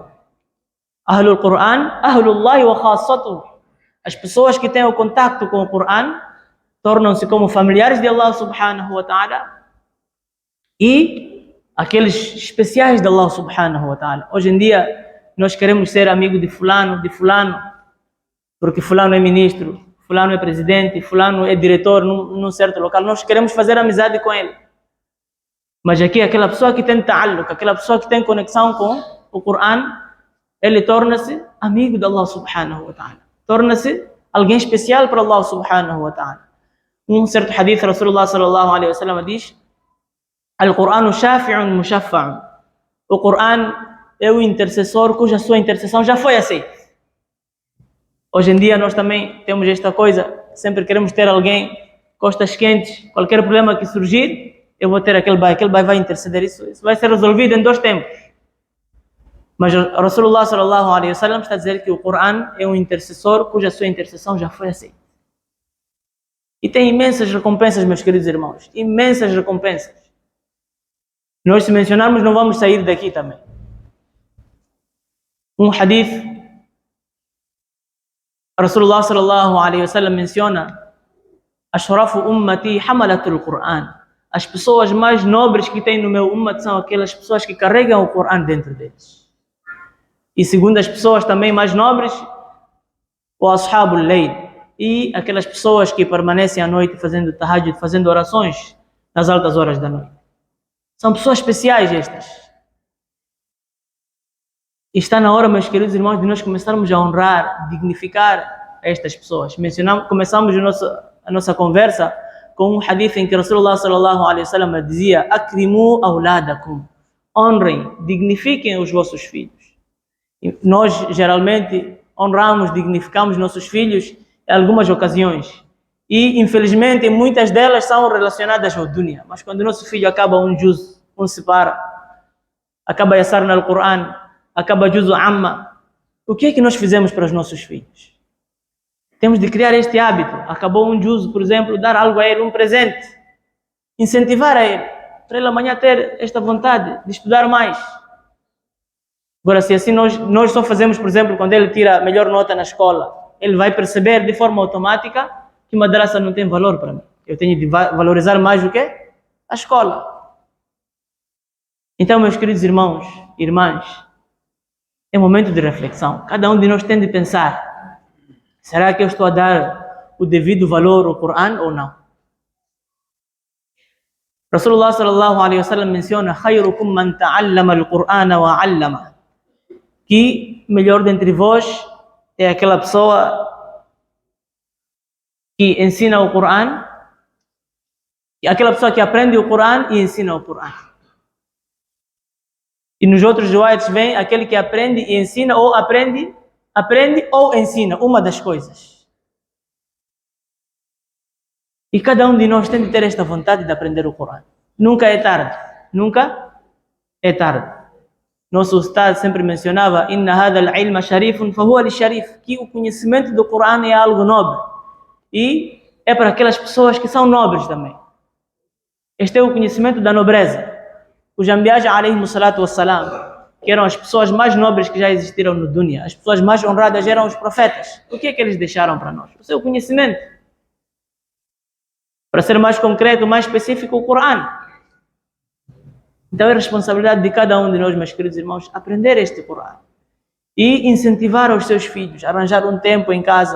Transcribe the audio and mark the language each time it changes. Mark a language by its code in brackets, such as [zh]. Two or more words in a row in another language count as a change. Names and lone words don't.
[ar] أهل القرآن أهل الله وخاصته. [pt] As pessoas que têm o contacto com o Qur'an tornam-se como familiares de [ar] الله سبحانه وتعالى [pt] e aqueles especiais de [ar] الله سبحانه وتعالى. [pt] Hoje em dia, nós queremos ser amigo de fulano, porque fulano é ministro, fulano é presidente, fulano é diretor num certo local. Nós queremos fazer amizade com ele. Mas aqui, aquela pessoa que tem ta'alluq, aquela pessoa que tem conexão com o Qur'an, ele torna-se amigo de [ar] الله سبحانه وتعالى. [pt] Torna-se alguém especial para [ar] الله سبحانه وتعالى. [pt] Um certo hadith, [ar] رسول الله صلى الله عليه وسلم [pt] diz: [ar] القرآن شافع مشفع. [pt] O Qur'an é o intercessor cuja sua intercessão já foi aceita. Hoje em dia nós também temos esta coisa, sempre queremos ter alguém, costas quentes, qualquer problema que surgir, eu vou ter aquele bai vai interceder, isso vai ser resolvido em 2 tempos. Mas [ar] رسول الله صلى الله عليه وسلم [pt] está a dizer que o Qur'an é um intercessor cuja sua intercessão já foi aceita. E tem imensas recompensas, meus queridos irmãos, imensas recompensas. Nós, se mencionarmos, não vamos sair daqui também. Um hadith, [ar] رسول الله صلى الله عليه وسلم [pt] menciona: [ar] أشرف أمتي حملة القرآن. [pt] As pessoas mais nobres que tem no meu ummat são aquelas pessoas que carregam o Qur'an dentro deles. E segundo as pessoas também mais nobres, o [ar] أصحاب الليل, [pt] e aquelas pessoas que permanecem à noite fazendo tahajjud, fazendo orações nas altas horas da noite. São pessoas especiais estas. E está na hora, meus queridos irmãos, de nós começarmos a honrar, dignificar estas pessoas. Começamos a nossa conversa com um hadith em que [ar] رسول الله صلى الله عليه وسلم [pt] dizia: [ar] أكرموا أولادكم. [pt] Honrem, dignifiquem os vossos filhos. E nós geralmente honramos, dignificamos nossos filhos em algumas ocasiões. E infelizmente muitas delas são relacionadas ao dunya. Mas quando nosso filho acaba um juz, separa, acaba yasar no Qur'an, acaba [ar] جزء عم, [pt] o que é que nós fizemos para os nossos filhos? Temos de criar este hábito. Acabou um juzo, por exemplo, dar algo a ele, um presente, incentivar a ele, para ele amanhã ter esta vontade de estudar mais. Agora, se assim nós só fazemos, por exemplo, quando ele tira a melhor nota na escola, ele vai perceber de forma automática que madrasa não tem valor para mim. Eu tenho de valorizar mais o quê? A escola. Então, meus queridos irmãos e irmãs, é momento de reflexão. Cada um de nós tem de pensar: será que eu estou a dar o devido valor ao Qur'an ou não? [ar] رسول الله صلى الله عليه وسلم [pt] menciona: [ar] خيركم من تعلم القرآن وعلم. [pt] Que melhor dentre vós é aquela pessoa que ensina o Qur'an, aquela pessoa que aprende o Qur'an e ensina o Qur'an. E nos outros riwayats vem aquele que aprende e ensina, ou aprende ou ensina, uma das coisas. E cada um de nós tem de ter esta vontade de aprender o Qur'an. Nunca é tarde. Nunca é tarde. Nosso Ustad sempre mencionava [ar] إن هذا العلم شريف فهو لشريف, [pt] que o conhecimento do Corão é algo nobre e é para aquelas pessoas que são nobres também. Este é o conhecimento da nobreza. Os Anbiya [ar] عليهم الصلاة والسلام, [pt] que eram as pessoas mais nobres que já existiram no dunya, as pessoas mais honradas eram os profetas. O que é que eles deixaram para nós? O seu conhecimento. Para ser mais concreto, mais específico, o Corão. Então é responsabilidade de cada um de nós, meus queridos irmãos, aprender este Corão e incentivar os seus filhos, arranjar um tempo em casa.